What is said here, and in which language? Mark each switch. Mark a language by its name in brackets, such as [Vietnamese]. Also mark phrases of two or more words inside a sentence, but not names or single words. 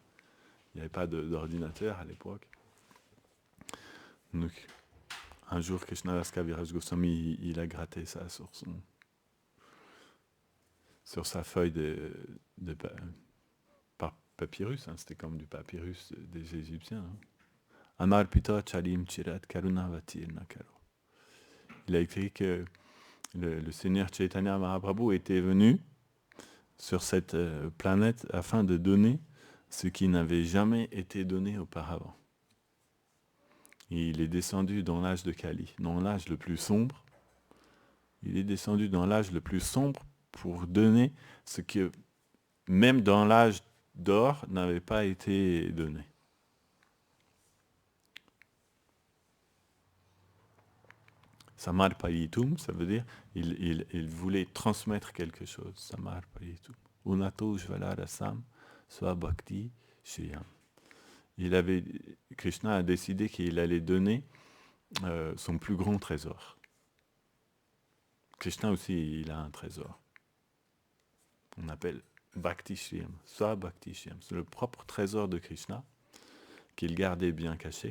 [French] Il n'y avait pas d'ordinateur à l'époque. Donc, un jour, Krishnadas Kaviraj Goswami, il a gratté ça sur sa feuille de papyrus. Hein. C'était comme du papyrus des Égyptiens. Hein. [Sanskrit] अनर्पित चलिम् चिरात् करुणावतिर् नकरो. [French] Il a écrit que le Seigneur Chaitanya Mahaprabhu était venu sur cette planète afin de donner ce qui n'avait jamais été donné auparavant. Et il est descendu dans l'âge de Kali, dans l'âge le plus sombre. Il est descendu dans l'âge le plus sombre pour donner ce que, même dans l'âge d'or, n'avait pas été donné. Samarpayitum, ça veut dire il voulait transmettre quelque chose. Samarpayitum. [Sanskrit] उनतो ज्वल रसम् स्व भक्ति श्रियम्. [French] Krishna a décidé qu'il allait donner son plus grand trésor. Krishna aussi, il a un trésor. On appelle [Sanskrit] भक्ति श्रियम्, स्व भक्ति श्रियम्. [French] C'est le propre trésor de Krishna qu'il gardait bien caché.